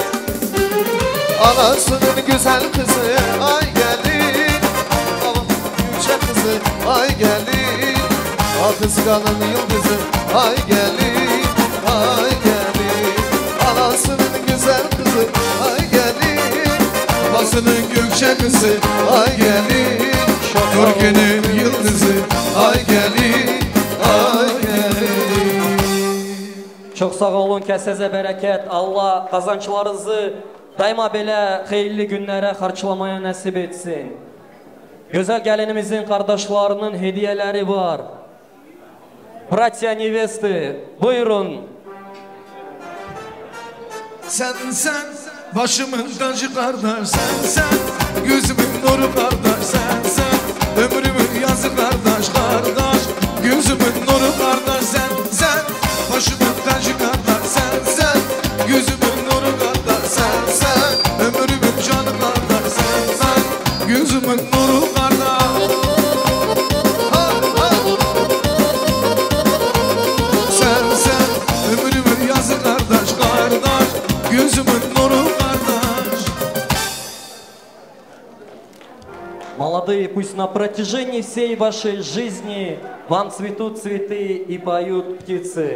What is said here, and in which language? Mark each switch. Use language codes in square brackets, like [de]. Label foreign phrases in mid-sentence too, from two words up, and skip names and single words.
[tr] Anasının güzel kızı ay gelin Babasının yüksek kızı ay gelin Afrika'nın yıldızı ay gelin ay gelin Anasının güzel kızı ay gelin Babasının gökçe kızı ay gelin Türkiye'nin yıldızı ay gelin ay gelin Çok sağ olun, [az] kəsəzə bərəkət. Allah qazançlarınızı daima belə xeyirli günlərə xarçlamaya nəsib etsin. Gözəl gəlinimizin qardaşlarının hediyələri var. [ru] Bratya nevesты, [az] buyurun. [tr] Sen başımın tacı kardeş sen Gözümün nuru kardeş sen Ömrümün yazı kardeş Gözümün nuru kardeş sen Başımın tacı kardeş sen Gözümün nuru kardeş sen Ömrümün canı kardeş sen Gözümün nuru kardeş Sen ömrümün yazı kardeş Gözümün nuru kardeş [ru] Молодые, пусть на протяжении всей вашей жизни вам цветут цветы и поют птицы.